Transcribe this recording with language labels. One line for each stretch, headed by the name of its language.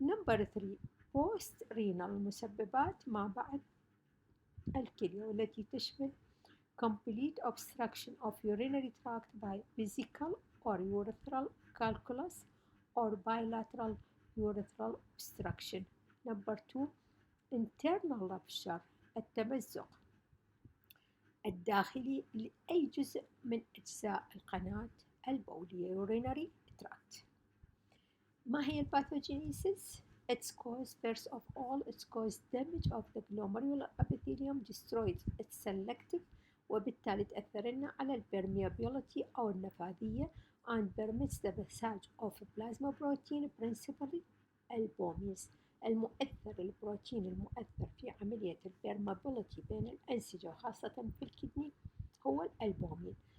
English: Number 3, post renal
Arabic: مسببات ما بعد الكلية والتي تشمل
English: complete obstruction of urinary tract by vesical or urethral calculus or bilateral urethral obstruction. Number 2, internal rupture
Arabic: التمزق الداخلي لأي جزء من أجزاء القناة البولية
English: urinary tract.
Arabic: ما هي الباثوجينيسيس؟
English: Its cause, first of all, its cause damage of the glomerular epithelium destroys its selective
Arabic: وبالتالي تأثر لنا على البرميابيليتي أو النفاذية
English: and permits the passage of plasma protein principally البوميز.
Arabic: البروتين المؤثر في عملية البرمابيليتي بين الأنسجة وخاصة في الكدني هو الألبومين.